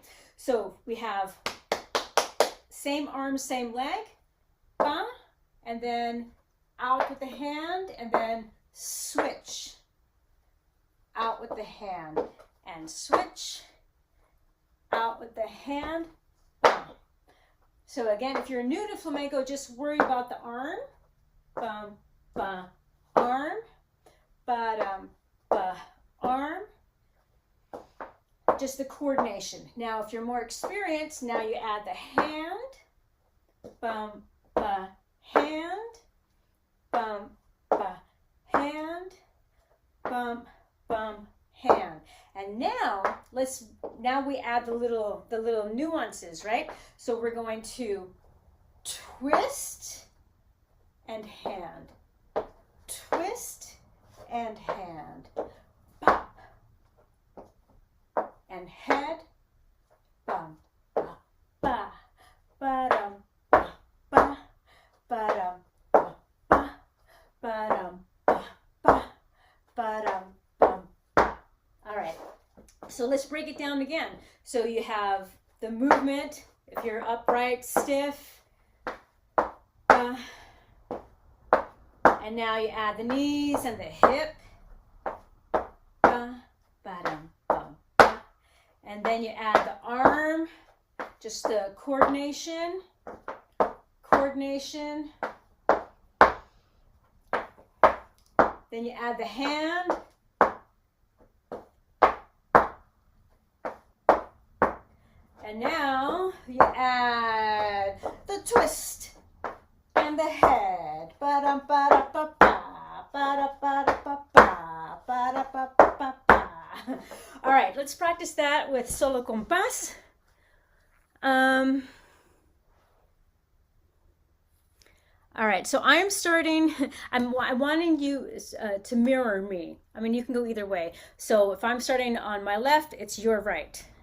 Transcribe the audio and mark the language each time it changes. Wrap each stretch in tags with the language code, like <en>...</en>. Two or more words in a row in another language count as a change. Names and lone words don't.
<en>So we have same arm, same leg, and then out with the hand, and then switch. Out with the hand, and switch. Out with the hand, So again, if you're new to flamenco, just worry about the arm. Bum, ba, arm. Ba-dum, ba, arm. Just the coordination. Now, if you're more experienced, now you add the hand. Bum, ba, hand. Bum, ba, hand. Bum, bum, hand. And now we add the little nuances, right? So we're going to twist and hand, twist and hand, bop, and head, bum, ba, ba, ba-dum, ba, ba, ba-dum, ba, ba, ba-dum, ba, ba, ba-dum, bum. All right. So let's break it down again. So you have the movement, if you're upright, stiff, and now you add the knees and the hip, ba-dum, bum, ba. And then you add the arm, just the coordination, then you add the hand, and now you add the twist and the head. Ba-dum, ba-da-ba-ba, ba-da-ba-da-ba-ba, ba-da-ba-ba-ba. All right, let's practice that with solo compás. All right, so I'm starting, I'm wanting you to mirror me. I mean, you can go either way. So if I'm starting on my left, it's your right.</en>